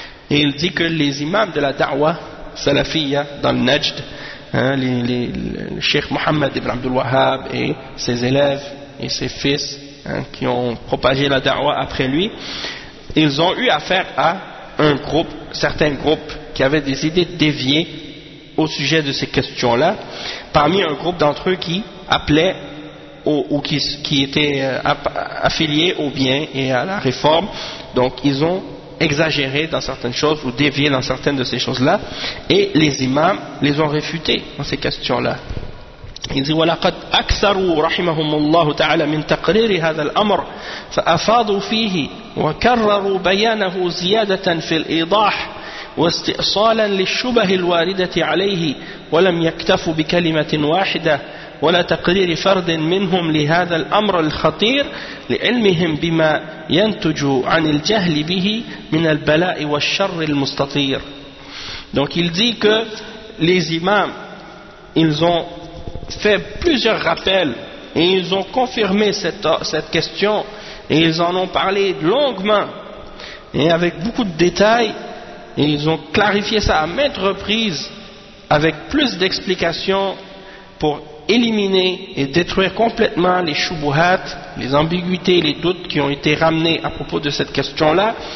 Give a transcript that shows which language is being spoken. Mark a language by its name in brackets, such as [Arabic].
[French] Il dit que les imams de la da'wa salafia dans le Najd, le Cheikh Mohammed Ibn Abdul Wahhab et ses élèves et ses fils qui ont propagé la da'wa après lui, ils ont eu affaire à un groupe, certains groupes qui avaient des idées déviées au sujet de ces questions-là, parmi un groupe d'entre eux qui appelait ou qui était affilié au bien et à la réforme. Donc ils ont exagéré dans certaines choses ou dévié dans certaines de ces choses-là, et les imams les ont réfutés dans ces questions-là. Il dit [Arabic] وَلَقَدْ أَكْثَرُوا رَحِمَهُمُ اللَّهُ تَعَالَى مِنْ تَقْرِيرِ هَذَا الْأَمْرِ فَأَفَاضُوا فِيهِ وَكَرَّرُوا بَيَانَهُ زِيَادَةً فِي الْإِيضَاحِ وَاسْتِئْصَالًا لِلشُّبَهِ الْوَارِدَةِ عَلَيْهِ وَلَمْ يَكْتَفُوا بِكَلِمَةٍ وَاحِدَةٍ ولا تقرير فرد منهم لهذا الأمر الخطير لعلمهم بما ينتج عن الجهل به من البلاء والشر المستطير. [French] Donc il dit que les imams, ils ont fait plusieurs rappels et ils ont confirmé cette question, et ils en ont parlé longuement et avec beaucoup de détails, et ils ont clarifié ça à maintes reprises avec plus d'explications pour éliminer et détruire complètement les choubouhat, les ambiguïtés, les doutes qui ont été ramenés à propos de cette question-là.